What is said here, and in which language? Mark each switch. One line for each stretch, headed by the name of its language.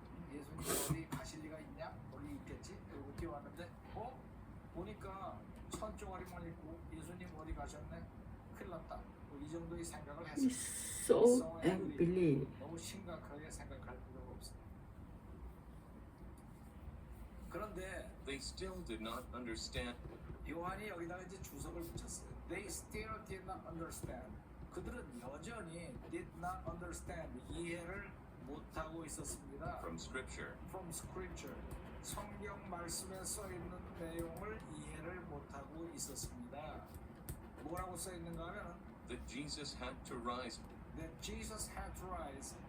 Korean: 예수님이 어디 가실 리가 있냐? 어디 있겠지? 그리고 뛰어왔는데 보니까 천조가리만 있고 예수님 어디 가셨네? 큰일 났다. 이 정도의 생각을
English: He
Korean: 했어요.
English: saw and believed.
Korean: 너무 심각하게 생각할 필요가 없어요. 그런데
English: They still did not understand.
Korean: 요한이 여기다가 이제 주석을 붙였어요.
English: They still did not understand.
Korean: 그들은 여전히
English: did not understand.
Korean: 이해를 못하고 있었습니다.
English: From Scripture. From Scripture.
Korean: 성경 말씀에 써 있는 내용을 이해를 못하고 있었습니다. 뭐라고 써 있는가 하면
English: That Jesus had to rise. That Jesus had to rise.